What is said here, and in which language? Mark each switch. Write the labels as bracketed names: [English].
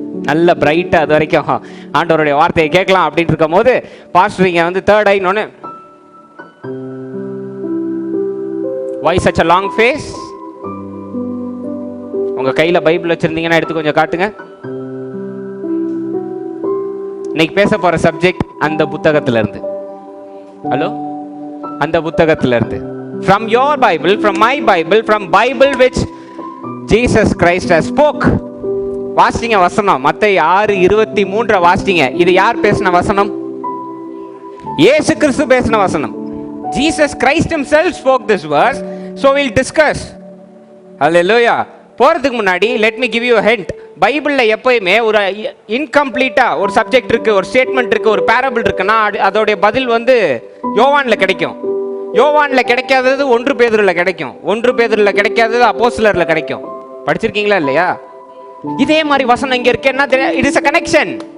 [Tamil] நல்ல பிரைட்டா அது வரைக்கும் ஆண்டவருடைய வார்த்தையை கேட்கலாம் அப்படின்னு இருக்கும் போது பாஸ்டர் இங்க third ஐன்னொன்னு, [English] why such a long face? [Tamil] உங்க கையில பைபிள் வச்சிருந்தீங்கன்னா எடுத்து கொஞ்சம் காட்டுங்க. இன்னைக்கு பேச போற சப்ஜெக்ட் அந்த புத்தகத்துல இருந்து. ஹலோ, அந்த புத்தகத்துல இருந்து. [English] From your Bible, from my Bible, from Bible which Jesus Christ has spoke. [Tamil] வாசிங்க வசனம். மத்தேயு 6:23 வாசிங்க. இது யார் பேசின வசனம்? இயேசு கிறிஸ்து பேசின வசனம். [English] Jesus Christ himself spoke this verse. So we'll discuss. Hallelujah. [Tamil] போகிறதுக்கு முன்னாடி [English] let me give you a hint. [Tamil] பைபிளில் எப்போயுமே ஒரு இன்கம்ப்ளீட்டாக ஒரு சப்ஜெக்ட் இருக்குது, ஒரு ஸ்டேட்மெண்ட் இருக்குது, ஒரு பேரபிள் இருக்குன்னா அதோடைய பதில் யோவானில் கிடைக்கும். யோவானில் கிடைக்காதது 1 பேதுருவில் கிடைக்கும். 1 பேதுருவில் கிடைக்காதது அப்போஸ்தலரில் கிடைக்கும். படிச்சிருக்கீங்களா இல்லையா? இதே மாதிரி வசனம் இங்கே இருக்கு. என்ன தெரியும்? [English] It is a connection.